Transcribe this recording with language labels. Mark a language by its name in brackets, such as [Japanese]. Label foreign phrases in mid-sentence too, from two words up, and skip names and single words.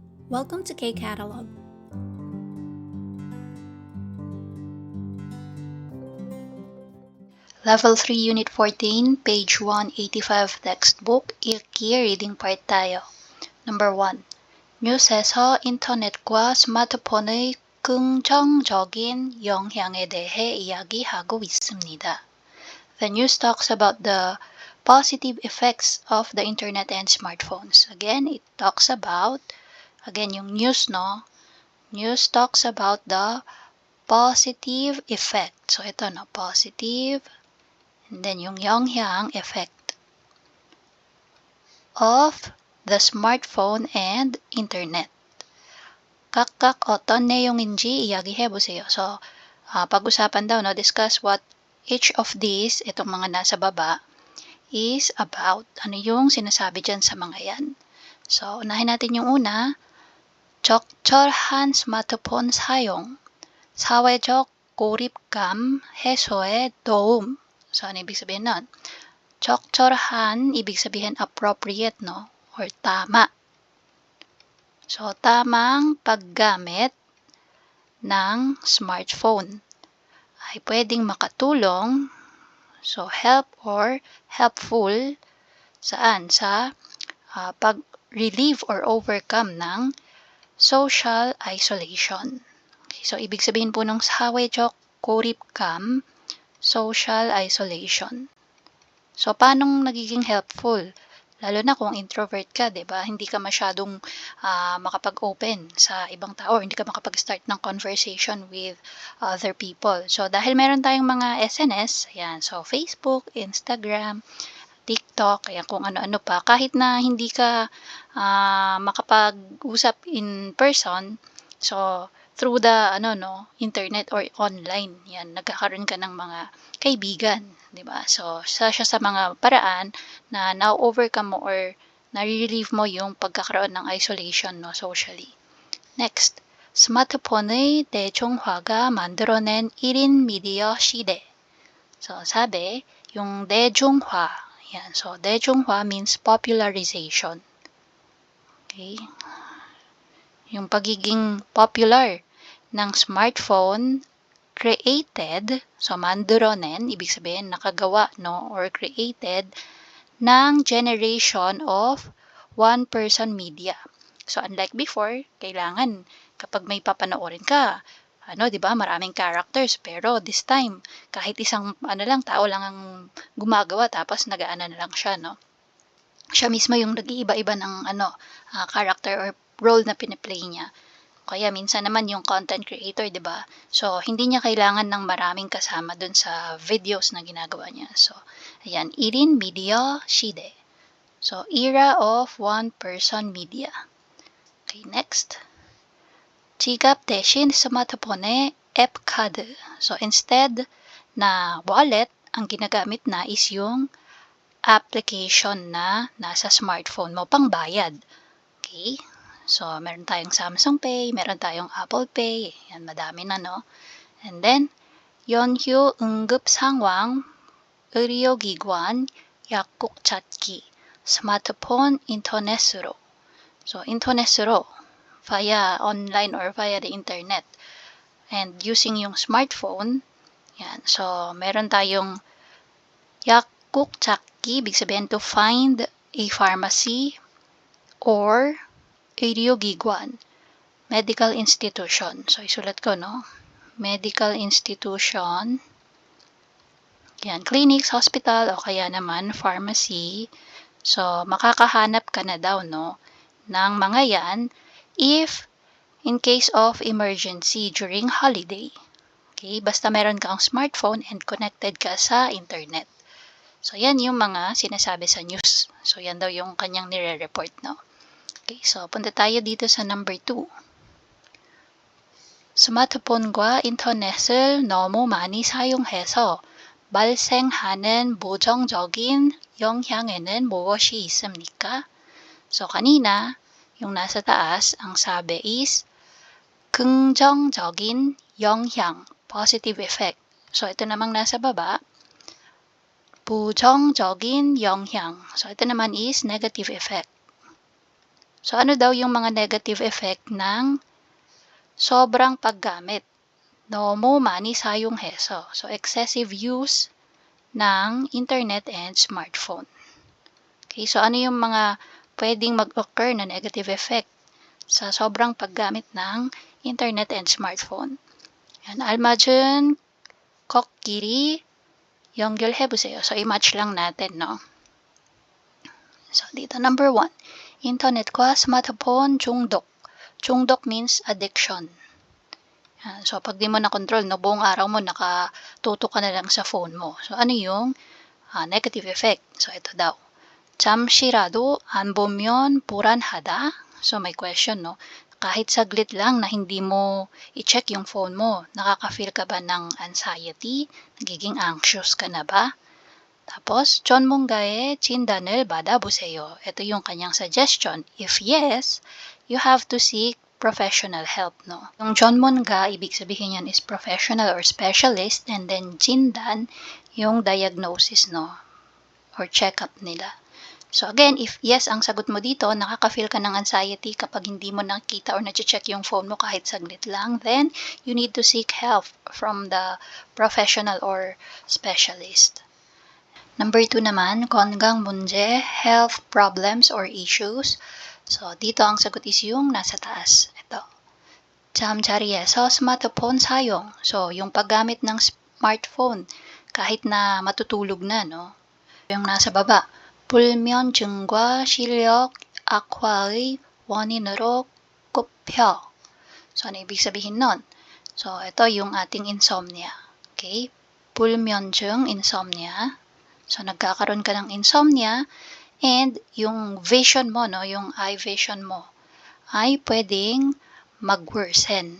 [English] Welcome to K-Catalog. Level 3, Unit 14, page 185 textbook, 읽기 reading part tayo. Number 1. [Korean] 뉴스에서 인터넷과 스마트폰의 긍정적인 영향에 대해 이야기하고 있습니다. [English] The news talks about the positive effects of the internet and smartphones. Again, it talks about, yung news, no? News talks about the positive effect. [Filipino] So, ito, no? [English] Positive, and then yung 영향 effect of the smartphone and internet. [Korean] 각각 어떤 내용인지 이야기해보세요. [Filipino] So, pag-usapan daw, [English] no, discuss what each of these, [Filipino] itong mga nasa baba, [English] is about. [Filipino] Ano yung sinasabi dyan sa mga yan? So, unahin natin yung una. [Korean] 적절한 스마트폰 사용, 사회적 고립감 해소에 도움. [Filipino] So, ano ibig sabihin nun? 적절한, ibig sabihin appropriate, no? Or tama. So, tamang paggamit ng smartphone ay pwedeng makatulong, [English] so help or helpful, [Filipino] saan? Sa pag-relieve [English] or overcome [Filipino] ng [English] social isolation. [Filipino] Okay, so, ibig sabihin po ng [Korean] 사회적 고립감, [English] social isolation. [Filipino] So, paano nagiging helpful? Lalo na kung introvert ka, 'di ba? Hindi ka masyadong makapag-open sa ibang tao or hindi ka makapag-start ng [English] conversation with other people. So, [Filipino] dahil meron tayong mga SNS, ayan, so Facebook, Instagram, TikTok, ayan, kung ano-ano pa, kahit na hindi ka makapag-usap [English] in person, [Filipino] so [English] through the internet or online, [Filipino] yan, nagkakaroon ka ng mga kaibigan, 'di ba? So, siya sa mga paraan na na-overcome mo or na-relieve mo yung pagkakaroon ng isolation, no, socially. [English] Next, [Korean] 스마트폰의 대중화가 만들어낸 1인 미디어 시대. [Filipino] So, sabi, yung 대중화, yan. So, [English] 대중화 means popularization. Okay? [Filipino] Yung pagiging popular ng [English] smartphone created, so [Filipino] 만들어낸, ibig sabihin nakagawa, [English] no, or created ng generation of one-person media. So, unlike before, [Filipino] kailangan kapag may papanoorin ka, 'di ba, maraming characters, pero [English] this time, [Filipino] kahit isang tao lang ang gumagawa tapos nag-aano na lang siya, no? Siya mismo yung nag-iiba-iba ng [English] character or role [Filipino] na pine-play niya. Kaya minsan naman yung [English] content creator, [Filipino] 'di ba? So, hindi niya kailangan ng maraming kasama dun sa videos na ginagawa niya. So, ayan, [Korean] 1인 미디어 시대. [English] So, era of one-person media. Okay, next. [Korean] 지갑 대신 스마트폰에 앱 카드. [Filipino] So, instead na wallet, ang ginagamit na is yung application na nasa smartphone mo, pangbayad. [English] Okay? [Filipino] So, meron tayong Samsung Pay, meron tayong Apple Pay, yan, madami na, no? [English] And then, [Korean] 연휴 응급 상황, 의료기관, 약국 찾기, 스마트폰 인터넷으로. So, 인터넷으로, [English] via online or via the internet. And using yung smartphone, yan. [Filipino] So, meron tayong [Korean] 약국 찾기, [Filipino] ibig sabihin [English] to find a pharmacy or 의료기관, medical institution. So, [Filipino] isulat ko, no? [English] Medical institution. Yan, clinics, hospital, [Filipino] o kaya naman [English] pharmacy. [Filipino] So, makakahanap ka na daw, no, ng mga yan [English] if in case of emergency during holiday. Okay? [Filipino] Basta meron kang smartphone and connected ka sa internet. So, yan yung mga sinasabi sa news. So, yan daw yung kanyang nire-report, no? Okay, so punta tayo dito sa number 2. [Korean] 스마트폰과 인터넷을 너무 많이 사용해서 발생하는 부정적인 영향에는 무엇이 있습니까? [Filipino] So, kanina, yung nasa taas, ang sabi is [Korean] 긍정적인 영향, [English] positive effect. [Filipino] So, ito namang nasa baba, [Korean] 부정적인 영향. [Filipino] So, ito naman is [English] negative effect. [Filipino] So ano daw yung mga [English] negative effect [Filipino] ng sobrang paggamit? [Korean] 너무 많이 사용해서. [English] So excessive use ng internet and smartphone. [Filipino] Okay, so ano yung mga pwedeng mag-occur na [English] negative effect [Filipino] sa sobrang paggamit ng [English] internet and smartphone? [Filipino] Yan, [Korean] 알맞은 걷기를 연결해보세요. [Filipino] So i-match lang natin, no? So dito, number 1, [Korean] internet과 smartphone 중독. [English] 중독 means addiction. [Filipino] Yan. So, pag di mo na-control, no, buong araw mo nakatutok ka na lang sa phone mo. So, ano yung [English] negative effect? [Filipino] So, ito daw. [Korean] 잠시라도 안 보면 불안하다. [Filipino] So, may question, no? Kahit saglit lang na hindi mo i-check yung phone mo, nakaka-feel ka ba ng anxiety? Nagiging anxious ka na ba? Tapos, [Korean] 전문가의 진단을 받아보세요. [Filipino] Ito yung kanyang suggestion. [English] If yes, you have to seek professional help, no? Yung 전문가, [Filipino] ibig sabihin yan [English] is professional or specialist, and then 진단, yung diagnosis, no? Or check-up [Filipino] nila. So again, [English] if yes [Filipino] ang sagot mo dito, nakaka-feel ka ng anxiety kapag hindi mo nakita or na-check yung phone mo kahit saglit lang, [English] then you need to seek help from the professional or specialist. Number 2 naman, [Korean] 건강 문제, [English] health problems or issues. So, [Filipino] dito ang sagot is yung nasa taas. [Korean] Ito. 잠자리에서 smartphone 사용. [Filipino] So, yung paggamit ng smartphone kahit na matutulog na, no? Yung nasa baba. [Korean] 불면증과 시력 악화의 원인으로 꼽혀. [Filipino] So, ano ibig sabihin nun? So, ito yung ating insomnia. [English] Okay? 불면증, insomnia. [Filipino] So, nagkakaroon ka ng insomnia. And yung vision mo, no, yung [English] eye vision [Filipino] mo, ay pwedeng mag-worsen.